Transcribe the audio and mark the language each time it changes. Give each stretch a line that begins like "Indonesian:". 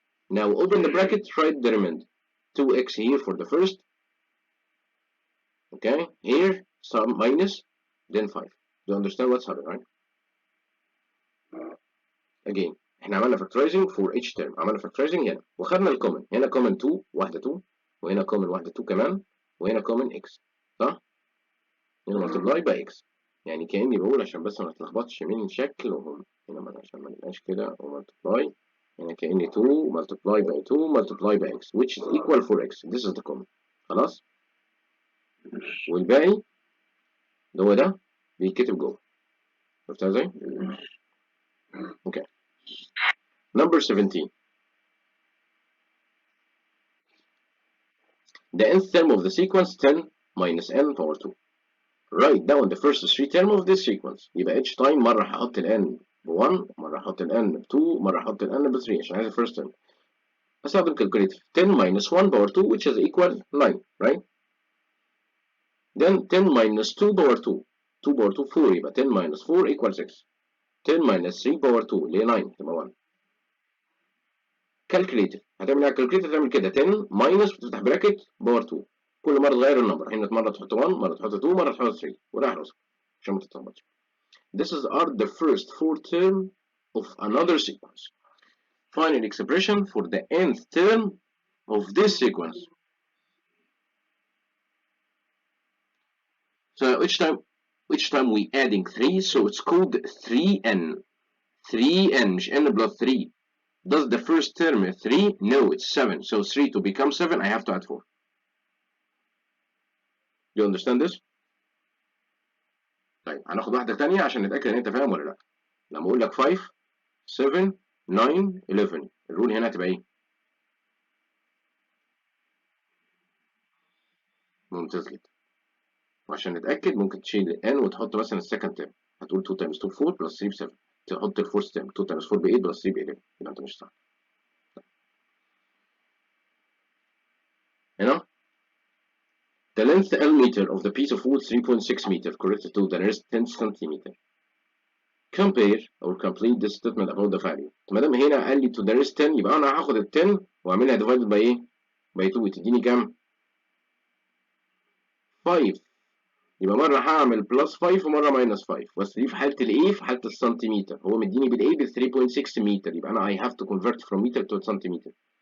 English: Now open the bracket, write the remainder. 2x here for the first, okay, here some minus, then 5. Do you understand what's happening, right? Again
Arabic: احنا عملنا
English: factorizing for each term.
Arabic: عملنا factorizing هنا وخدنا الكومن. هنا common 2 واحدة 2 وهنا common واحدة 2 كمان وهنا common x، صح؟ هنا
English: multiply by x.
Arabic: يعني كأني بقول عشان بس ما نتلخبطش من شكلهم هنا عشان ما نبقاش كده ومultiply. هنا كأني 2
English: multiply by 2 multiply by x which is equal 4x. This is the common.
Arabic: خلاص؟ والباقي اللي هو ده بيتكتب جوه. شفتها ازاي؟ اوكي.
English: Number 17. The nth term of the sequence 10 minus n power 2. Write down the first three term of this sequence.
Arabic: يبقى each time مرة هحط ال n ب 1 مرة هحط ال n ب 2 مرة هحط ال n ب 3 عشان عايز ال first term. هستخدم
English: calculator. 10 minus 1 power 2 which is equal 9, right? Then 10 minus 2 power 2. 2 power 2 4
Arabic: يبقى
English: 10 minus 4 equal 6.
Arabic: 10 minus 3 power 2 اللي هي 9 تبقى 1.
English: calculator.
Arabic: هتعمل على calculator تعمل كده 10 minus بتفتح براكت باور 2. كل مرة تغير النمبر. هنا مرة تحط 1 مرة تحط 2 مرة تحط 3 وراح راسك عشان ما تتلخبطش.
English: This is the first four term of another sequence. Find an expression for the nth term of this sequence. So each time we adding 3, so it's called 3n. 3n
Arabic: مش
English: n plus 3. Does the first term 3? No, it's 7. So 3 to become 7, I have to add 4. Do you understand this?
Arabic: طيب هناخد واحدة تانية عشان نتأكد إن أنت فاهم ولا لأ. لما أقول لك 5 7 9 11 الرول هنا هتبقى إيه؟ ممتاز جدا. وعشان نتأكد ممكن تشيل ال n وتحط مثلا السكند تيرم. هتقول 2 times 2 4 plus 3 ب 7. تحط الفورث تيرم 2 times 4 ب 8 plus 3 ب 11. يبقى أنت مش صح.
English: هنا the length L meter of the piece of wood 3.6 meter corrected to the nearest 10 centimeter. Compare or complete this statement about the value.
Arabic: ما دام هنا قال لي
English: to the nearest 10
Arabic: يبقى أنا هاخد ال 10 وأعملها divided by إيه؟ by 2 تديني كام؟ 5. يبقى مرة هعمل بلس 5 ومرة ماينس 5 بس دي في حالة الإيه؟ في حالة السنتيمتر. هو مديني بالإيه ب 3.6 متر يبقى أنا
English: I have to convert from meter to centimeter.